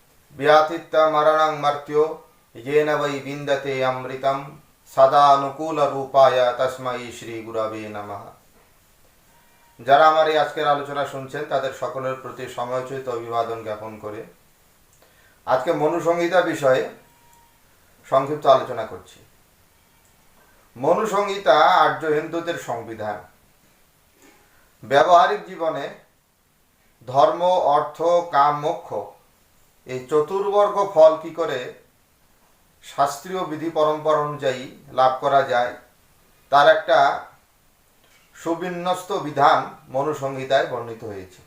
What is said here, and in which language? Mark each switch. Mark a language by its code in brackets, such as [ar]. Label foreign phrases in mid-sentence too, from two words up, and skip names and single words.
[sa] व्याथित्य मरणं मर्त्यो येन वै विन्दते अमृतं सदानुकूलरूपाय तस्मै श्रीगुरवे नमः। [bn] যারা আমার এই আজকের আলোচনা শুনছেন তাদের সকলের প্রতি সময়োচিত অভিবাদন জ্ঞাপন করে আজকে মনুসংহিতা বিষয়ে সংক্ষিপ্ত আলোচনা করছি। মনুসংহিতা আর্য হিন্দুদের সংবিধান। ব্যবহারিক জীবনে ধর্ম, অর্থ, কাম, মোক্ষ এই চতুর্বর্গ ফল কি করে শাস্ত্রীয় বিধি পরম্পরা অনুযায়ী লাভ করা যায় তার একটা সুবিন্যস্ত বিধান মনুসংহিতায় বর্ণিত হয়েছে।